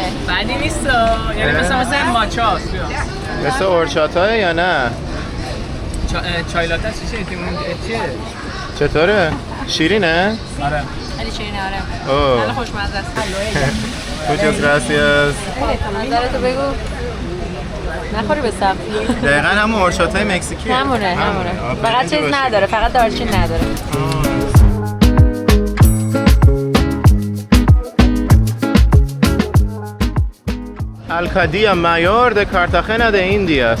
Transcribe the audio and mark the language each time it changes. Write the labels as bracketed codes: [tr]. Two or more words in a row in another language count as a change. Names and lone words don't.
[fa] بدی نیست یعنی مثل ماچاست. مثل اورچاتاه یا نه؟ چای لاته چیه؟ چطوره؟ شیرینه؟ آره. خیلی شیرینه آره. خیلی خوشمزه است. [es] Muchas gracias. [fa] نظرتو بگو. نخوری به سم. دقیقاً همون اورچاتای مکزیکی. همونه. فقط چیز نداره، فقط دارچین نداره. [es] Alcaldía Mayor de Cartagena de Indias.